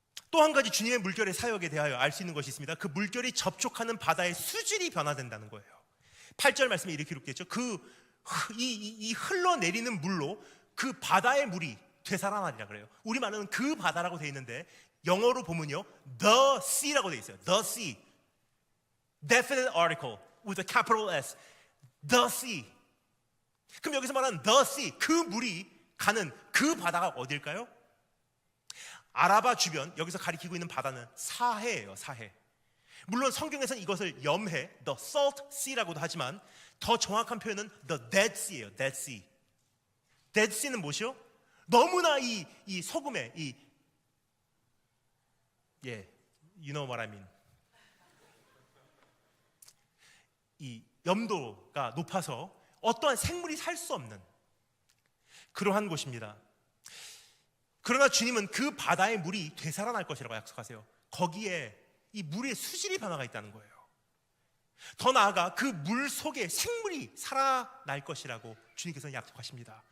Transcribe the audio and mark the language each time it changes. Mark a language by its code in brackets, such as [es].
[ko] 또 한 가지 주님의 물결의 사역에 대하여 알 수 있는 것이 있습니다. 그 물결이 접촉하는 바다의 수질이 변화된다는 거예요. 8절 말씀에 이렇게 기록되죠. 이 흘러내리는 물로 그 바다의 물이 되살아나리라 그래요. 우리말로는 그 바다라고 되어 있는데 영어로 보면요, [en] the sea [ko] 라고 되어 있어요. [en] the sea, definite article with a capital S, the sea. [ko] 그럼 여기서 말하는 [en] the sea, [ko] 그 물이 가는 그 바다가 어딜까요? 아라바 주변, 여기서 가리키고 있는 바다는 사해예요. 사해. 물론 성경에서는 이것을 염해, [en] the salt sea [ko] 라고도 하지만 더 정확한 표현은 [en] the dead sea [ko] 예요. dead sea. dead sea는 무엇이요? 너무나 이 소금의 [en] you know what I mean. [ko] 이 염도가 높아서 어떠한 생물이 살 수 없는 그러한 곳입니다. 그러나 주님은 그 바다의 물이 되살아날 것이라고 약속하세요. 거기에 이 물의 수질이 변화가 있다는 거예요. 더 나아가 그 물 속에 생물이 살아날 것이라고 주님께서는 약속하십니다.